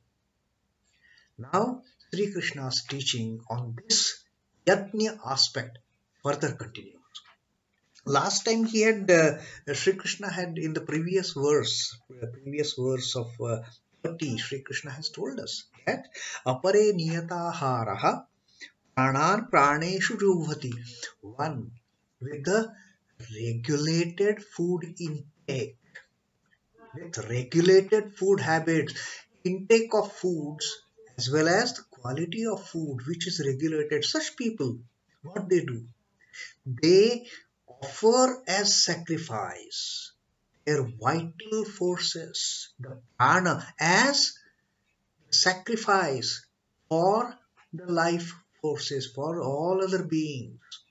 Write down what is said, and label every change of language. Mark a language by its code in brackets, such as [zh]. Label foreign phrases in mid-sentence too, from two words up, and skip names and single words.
[en] Now, Sri Krishna's teaching on this yajna aspect further continues. Last time he had Sri Krishna had in the previous verse of 30, Sri Krishna has told us that [sa] apare niyataharaha pranan praneshu juhvati, [en] one with the regulated food intake, with regulated food habits, intake of foods as well as the quality of food which is regulated. Such people, what they do, they offer as sacrifice their vital forces, the prana, as sacrifice for the life forces, for all other beings.